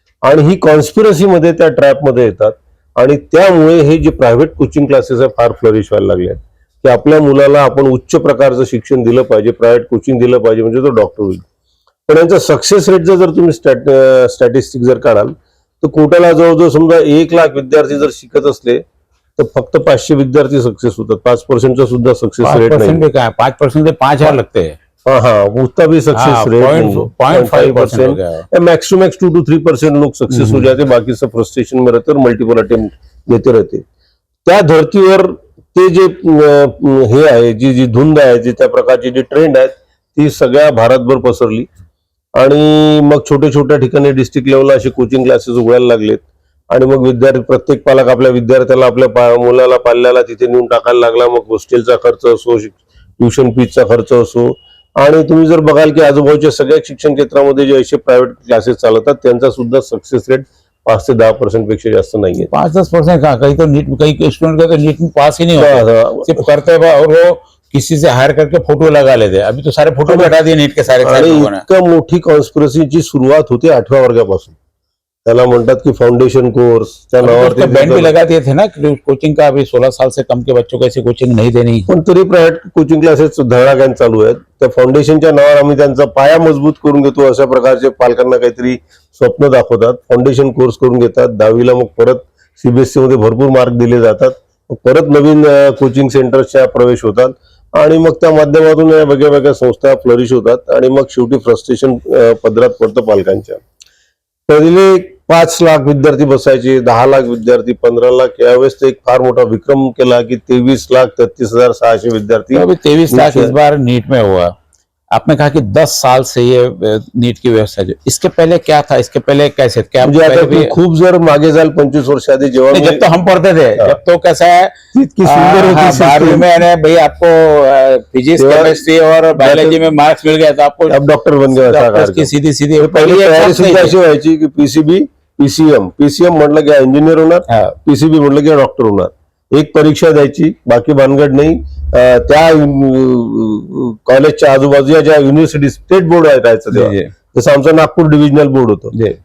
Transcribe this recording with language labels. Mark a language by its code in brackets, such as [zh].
[mr] आणि ही कॉन्स्पिरसी मध्ये, त्या ट्रॅप मध्ये येतात आणि त्यामुळे हे जे प्रायव्हेट कोचिंग क्लासेस आहे फार फ्लरिश व्हायला लागले आहेत की आपल्या मुलाला आपण उच्च प्रकारचं शिक्षण दिलं पाहिजे, प्रायव्हेट कोचिंग दिलं पाहिजे म्हणजे तो डॉक्टर होईल। पण यांचा सक्सेस रेटचा जर तुम्ही स्टॅटिस्टिक जर काढाल तर कोटाला जवळजवळ समजा 1 लाख विद्यार्थी जर शिकत असले तर फक्त 500 विद्यार्थी सक्सेस होतात. 5% सुद्धा सक्सेस रेट 5% नाही. [hi] भी क्या है, 5% से 5,000 लगते हैं. हाँ हाँ, उतना भी सक्सेस रेट नहीं है. 0.5% हो गया है. मैक्स टू मैक्स 2 to 3% लोग सक्सेस हो जाते, बाकी सब फ्रस्ट्रेशन में रहते और मल्टिपल अटेम्प्ट देते रहते. [mr] त्या धर्तीवर ते जे हे आहे, जी जी धुंद आहे, जी त्या प्रकारची जी ट्रेंड आहेत, ती सगळ्या भारतभर पसरली. आणि मग छोट्या छोट्या ठिकाणी डिस्ट्रिक्ट लेवलला असे कोचिंग क्लासेस उघडायला लागलेत. आणि मग विद्यार्थी, प्रत्येक पालक आपल्या विद्यार्थ्याला, आपल्या मुलाला, पाल्याला तिथे नेऊन टाकायला लागला. मग हॉस्टेलचा खर्च असो, ट्युशन फीजचा खर्च असो. आणि तुम्ही जर बघाल की आजूबाजूच्या सगळ्या शिक्षण क्षेत्रामध्ये जे असे प्रायव्हेट क्लासेस चालवतात, त्यांचा सुद्धा सक्सेस रेट 5 से 10% पेक्षा जास्त नाहीये. [hi] 5-10% का, कहीं तो नीट, कई स्टूडेंट का तो नीट में पास ही नहीं होता, सिर्फ करते हैं और वो किसी से हायर करके फोटो लगा लेते हैं. अभी तो सारे फोटो हटा दिए नीट के सारे लोगों ने. [mr] इतकं मोठी कॉन्स्पिरसीची सुरुवात होते 8व्या वर्गापासून. त्याला म्हणतात की फाउंडेशन कोर्स, त्या नावावरती [hi] बैन भी लगा दिए थे ना कोचिंग का. अभी 16 साल से कम के बच्चों को ऐसी कोचिंग नहीं देनी. [mr] पण तरी प्रायव्हेट कोचिंग क्लासेस धडाक्याने चालू आहेत. त्या फाउंडेशनच्या नावावर आम्ही त्यांचा पाया मजबूत करून घेतो अशा प्रकारचे पालकांना काहीतरी स्वप्न दाखवतात. फाउंडेशन कोर्स करून घेतात. 10वीला मग परत सीबीएसई मध्ये भरपूर मार्क दिले जातात. परत नवीन कोचिंग सेंटर्सच्या प्रवेश होतात आणि मग त्या माध्यमातून वेगळ्या वेगळ्या संस्था फ्लरिश होतात आणि मग शेवटी फ्रस्ट्रेशन पदरात पडतं पालकांच्या. पहिले 5 लाख विद्यार्थी बसायचे, 10 लाख विद्यार्थी, 15 लाख. यावेळेस एक फार मोठा विक्रम केला की 23,33,600 विद्यार्थी. [hi] अभी 23 लाख इस बार नीट में हुआ. आपने कहा कि 10 साल से ये नीट की व्यवस्था जो, इसके पहले क्या था, इसके पहले कैसे, क्या [mr] म्हणजे आता तू खूप जर मागे जाल 25 वर्ष आधी, जेव्हा [hi] जब तो हम पढ़ते थे, जब तो कैसा है, [mr] इतकी सुंदर होती [hi] 12वीं में भाई आपको फिजिक्स, केमिस्ट्री और बायोलॉजी में मार्क्स मिल गया तो आपको अब डॉक्टर बन गया. डॉक्टर की सीधी सीधी [mr] पहिली तयारी सुद्धा अशी व्हायची की पीसीबी, पीसीएम म्हटलं की इंजिनियर होणार, पीसीबी म्हटलं की डॉक्टर होणार. एक परीक्षा द्यायची, बाकी भानगड नाही. त्या कॉलेजच्या आजूबाजूच्या ज्या युनिव्हर्सिटी स्टेट बोर्ड राहायचं तेव्हा, जसं आमचं नागपूर डिव्हिजनल बोर्ड होतं.